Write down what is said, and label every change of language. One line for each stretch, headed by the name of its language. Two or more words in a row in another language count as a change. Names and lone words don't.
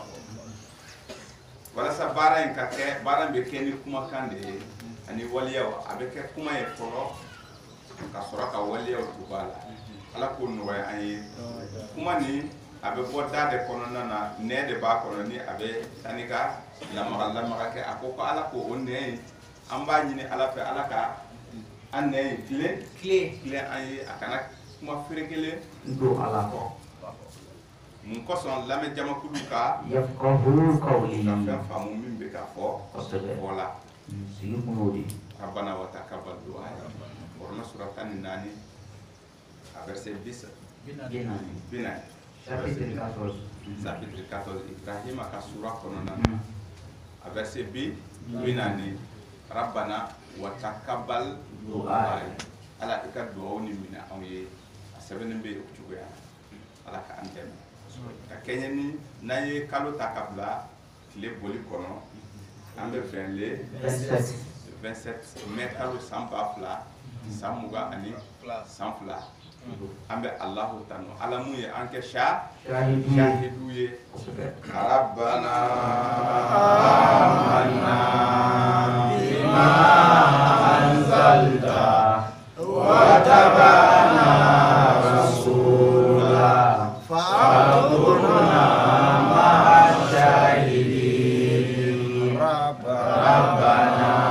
Bambara: walasa baara in ka kɛ baara in bɛ kɛ ni kumakan de ye ani waliyaw a bɛ kɛ kuma ye fɔlɔ ka sɔrɔ ka waliyaw tugu a la Ala k'o nɔgɔya an ye kuma ni a bɛ bɔ da de kɔnɔna na nɛ de b'a kɔnɔ ni a bɛ taa ni ka lamaga kɛ a ko ko Ala ko o nɛ in an b'a ɲini Ala fɛ Ala ka an nɛ in tilen an ye a kana kuma ferekelen don a la kɔ. mun kosɔn lamɛn jamakulu ka
Arabic: يفقهوا قولي
Bambara: ka fɛn faamu min bɛ ka fɔ fɔ la. sigi kun y'o de.
Arabic: ربنا وتقبل دعاء.
Bambara: Corona sura 14 a verset 10. Bina. Chapitre 14. Chapitre 14 Ibrahim ka sura kɔnɔna na a verset bi binani
Arabic: ربنا وتقبل دعاء.
Bambara: Ala i ka du'aw ni minɛ anw ye a sɛbɛnnen bɛ o cogoya Ala ka an dɛmɛ ka kɛɲɛ ni n'an ye kalo ta ka bila tile boli kɔnɔ an bɛ fɛn le 27 mai kalo san 2000 san 20 ani san 2 an bɛ Alahu tanu Ala mun ye an kɛ shahidu ye Rabbana
Arabic: آمنا بما أنزلت واتبعنا الرسول فاكتبنا مع الشاهدين ربنا